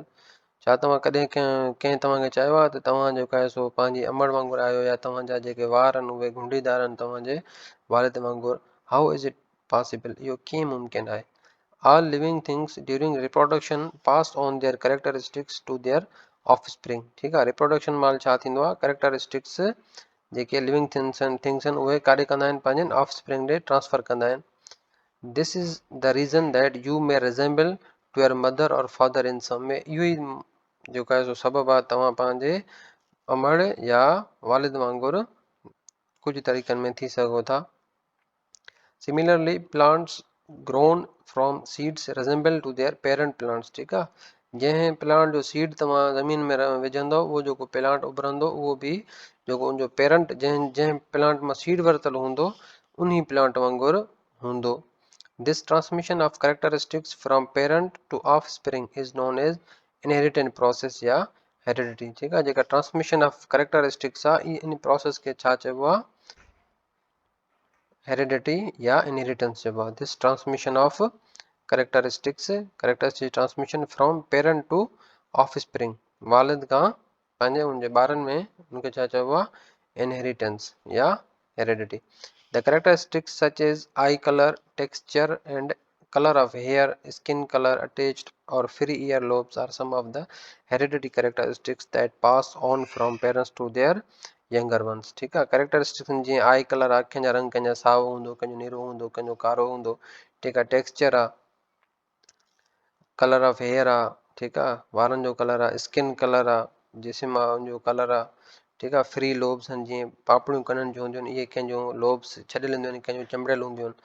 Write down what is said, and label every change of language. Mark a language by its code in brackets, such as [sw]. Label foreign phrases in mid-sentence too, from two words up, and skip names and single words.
[sd] छा तव्हां कॾहिं कंहिं तव्हांखे चयो आहे त तव्हां जेको आहे सो पंहिंजी अमड़ वांगुरु आहियो या तव्हांजा जेके वार आहिनि उहे घुंडीदार आहिनि तव्हांजे वारिद वांगुरु? [en] How is it possible? [sd] इहो कीअं मुमकिन आहे? [en] All living things during reproduction pass on their characteristics to their offspring। [sd] ठीक आहे, रिप्रोडक्शन महिल छा थींदो आहे कैरेक्टरिस्टिक्स जेके [en] living things [sd] आहिनि उहे काॾे कंदा आहिनि पंहिंजनि ऑफस्प्रिंग ॾे ट्रांसफर कंदा आहिनि। [en] This is the reason that you may resemble to your mother और father in some way। [sd] इहो ई जेको आहे सो सबबु आहे तव्हां पंहिंजे अमड़ या वालिद वांगुरु कुझु तरीक़नि में थी सघो था। [en] Similarly, plants grown from seeds resemble to their parent plants। [sd] ठीक आहे, जंहिं प्लांट जो सीड तव्हां ज़मीन में विझंदव उहो जेको प्लांट उभरंदो उहो बि जेको उनजो पेरेंट जंहिं प्लांट मां सीड वरितलु हूंदो उन प्लांट वांगुरु हूंदो। [en] This transmission of characteristics from parent to offspring is known as inheritant process या heredity। [sd] ठीक आहे, जेका [en] transmission of characteristics [sd] आहे इन प्रोसेस खे छा चइबो आहे? हेरिडिटी या इनहेरिटेंस चइबो आहे। [en] This transmission of characteristics transmission from parent to offspring, [sd] वालिद खां पंहिंजे उनजे ॿारनि में उनखे छा चइबो आहे? [en] Inheritance या heredity। The characteristics such as eye color, texture and color of hair, skin color, attached or free ear lobes are some of the hereditary characteristics that pass on from parents to their younger ones। [sd] ठीक आहे, कैरेक्टरिस्टिक्स जीअं [en] eye color [sd] आहे, अखियुनि जा रंग कंहिंजा साओ हूंदो, कंहिंजो नीरो हूंदो, कंहिंजो कारो हूंदो। ठीक आहे, टेक्सचर आहे, [en] color of hair [sd] आहे, ठीक आहे, वारनि जो कलर आहे, [en] skin color [sd] आहे, जिस्म आहे उनजो कलर आहे। ठीक आहे, [en] free lobes [sd] आहिनि, जीअं पापड़ियूं कननि जूं हूंदियूं आहिनि इहे कंहिंजो लोब्स छॾियल हूंदियूं आहिनि, कंहिंजो चमड़ियल हूंदियूं आहिनि।